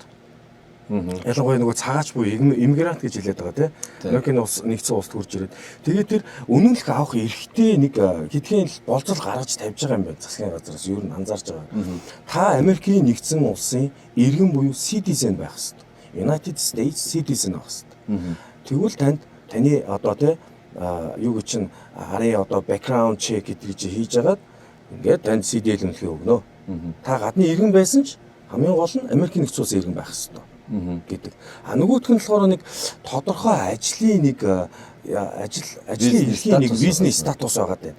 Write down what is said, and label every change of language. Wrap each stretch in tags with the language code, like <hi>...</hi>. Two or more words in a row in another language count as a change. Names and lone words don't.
<mn>Ялангуяа нөгөө цагаач буюу иммигрант гэж хэлээд байгаа тийм. Америкийн улс нэгдсэн улсад хурж ирээд тэгээд тэр үнэмлэх авах эрхтэй нэг хэдхэн болцол гаргаж тавьж байгаа юм байна засгийн газраас ер нь анзаарч байгаа. Та Америкийн нэгдсэн улсын иргэн буюу citizen байх хэрэгтэй.</mn> <en>United States citizen</en> <mn>байх хэрэгтэй. Тэгвэл таны одоо тийм юу гэж чинь арын одоо</mn> <en>background check</en> <mn>гэдэг чи хийж агаад ингээд танд CDL үнэлгээ өгнө. Та гадны иргэн байсан ч хамгийн гол нь Америкийн нэгдсэн улсын иргэн байх хэрэгтэй гэдэг. Нөгөөх нь болохоор нэг тодорхой ажлын нэг ажлын эрхийн нэг бизнес статус байгаа дээ.</mn>